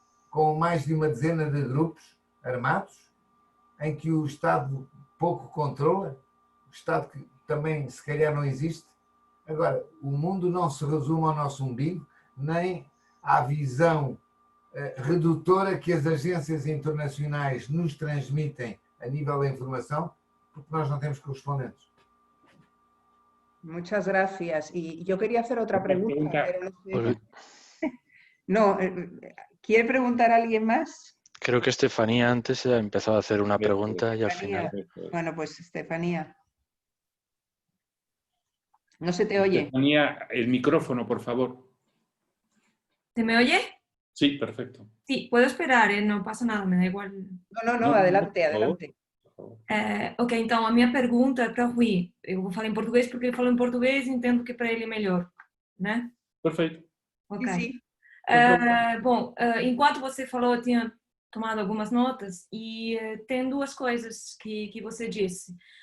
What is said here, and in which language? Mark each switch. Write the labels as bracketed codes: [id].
[pt] Com mais de uma dezena de grupos armados, em que o Estado pouco controla, o Estado que também se calhar não existe. Agora, o mundo não se resume ao nosso umbigo, nem à visão redutora que as agências internacionais nos transmitem a nível da informação, porque nós não temos correspondentes. [es] Muchas gracias. Y yo quería hacer otra pregunta, pero no sé. No, ¿quiere preguntar a alguien más? Creo que Estefanía antes ha empezado a hacer una pregunta y al final... Bueno, pues Estefanía. No se te oye. Estefanía, el micrófono, por favor. ¿Se me oye? Sí, perfecto. Sí, puedo esperar, no passa nada, me dá igual. No, adelante, adelante. [pt] Ok, então a minha pergunta é para o Rui. Eu vou falar em português porque ele falou em português e entendo que para ele é melhor, né? Perfeito. Ok. [es] Sí. [pt] Bom, enquanto você falou, eu tinha tomado algumas notas e tem duas coisas que você disse.